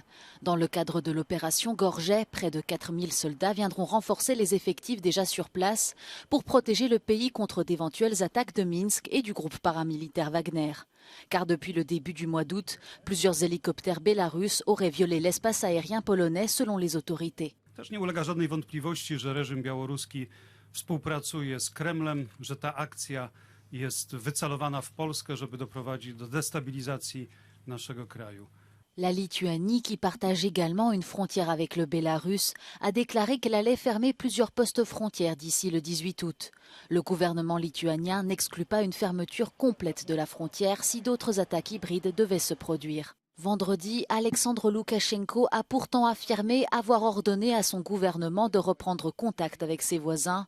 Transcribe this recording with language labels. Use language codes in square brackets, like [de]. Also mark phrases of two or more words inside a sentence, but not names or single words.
[fr] Dans le cadre de l'opération Gorget, près de 4000 soldats viendront renforcer les effectifs déjà sur place pour protéger le pays contre d'éventuelles attaques de Minsk et du groupe paramilitaire Wagner. Car depuis le début du mois d'août, plusieurs hélicoptères bélarusses auraient violé l'espace aérien polonais selon les autorités. [pl] Też nie ulega żadnej wątpliwości, że reżim białoruski współpracuje z Kremlem, że ta akcja jest wycelowana w Polskę, żeby doprowadzić do destabilizacji naszego kraju. [fr] La Lituanie, qui partage également une frontière avec le Bélarus, a déclaré qu'elle allait fermer plusieurs postes frontières d'ici le 18 août. Le gouvernement lituanien n'exclut pas une fermeture complète de la frontière si d'autres attaques hybrides devaient se produire. Vendredi, Alexandre Loukachenko a pourtant affirmé avoir ordonné à son gouvernement de reprendre contact avec ses voisins.